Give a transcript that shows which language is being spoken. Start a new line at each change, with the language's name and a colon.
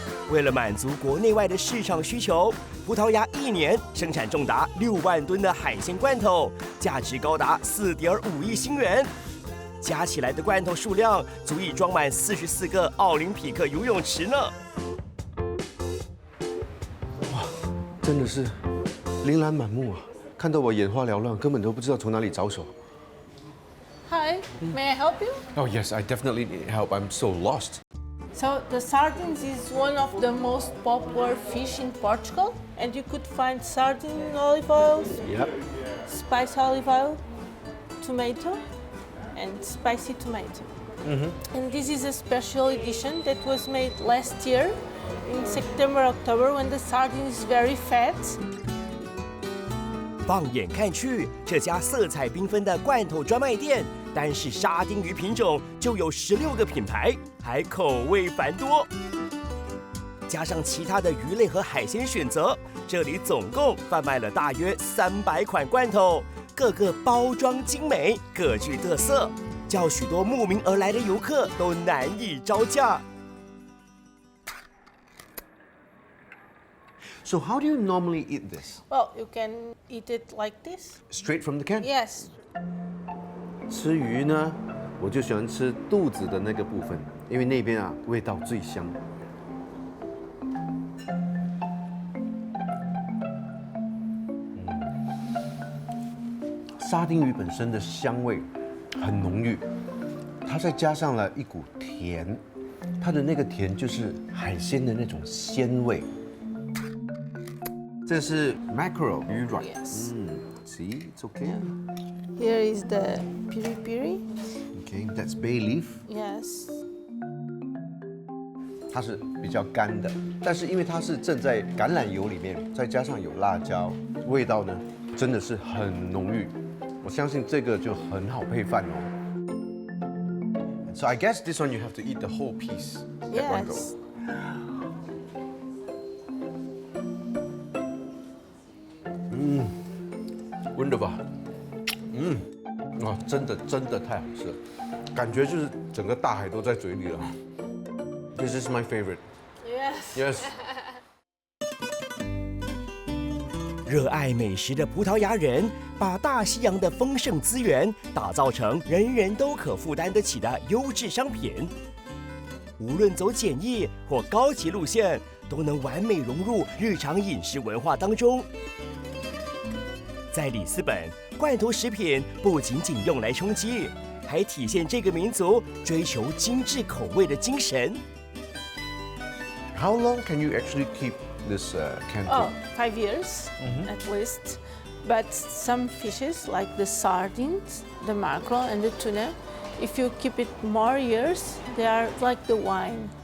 Chinese: 为了满足国内外的市场需求，葡萄牙一年生产重达6万吨的海鲜罐头，价值高达4.5亿新元。加起来的罐头数量足以装满44个奥林匹克游泳池呢。真的是琳琅满目啊！看到我眼花缭乱，根本都不知道从哪里着手。
English: Hi, may I help you? Oh yes, I definitely need help. I'm so lost. So the sardines is one of the most popular fish in Portugal, and you could find sardine olive oil, Yep. spice olive oil, tomato, and spicy tomato. And this is a special edition that was made last year in September, October, when the sardine is very fat.
Chinese: 放眼看去，这家色彩缤纷的罐头专卖店，单是沙丁鱼品种就有16个品牌，还口味繁多。加上其他的鱼类和海鲜选择，这里总共贩卖了大约300款罐头，个个包装精美，各具特色，叫许多慕名而来的游客都难以招架。
English: So how do you normally eat this? Well, you can eat it like this. Straight from the can? Yes.
Chinese: 吃鱼呢，我就喜欢吃肚子的那个部分，因为那边啊味道最香。沙丁鱼本身的香味很浓郁，它再加上了一股甜，它的那个甜就是海鲜的那种鲜味。这是 mackerel 鱼卵。
English: Yes. See, it's okay. Here is the piri piri. Okay, that's bay leaf. Yes.
Chinese: 它是比较干的，但是因为它是浸在橄榄油里面，再加上有辣椒，味道呢真的是很浓郁。我相信这个就很好配饭哦。
English: So I guess this one you have to eat the whole piece at one go. Yes. 温wonderful。
Chinese: 真的太好吃了，感觉就是整个大海都在嘴里了。
English: This is my favorite. Yes. Yes.
Chinese: 热爱美食的葡萄牙人，把大西洋的丰盛资源打造成人人都可负担得起的优质商品。无论走简易或高级路线，都能完美融入日常饮食文化当中。在里斯本，罐头食品不仅仅用来充饥，还体现这个民族追求精致口味的精神。
English: How long can you actually keep this canned Oh, food? 5 years at least. But some fishes like the sardines, the mackerel, and the tuna, if you keep it more years, they are like the wine.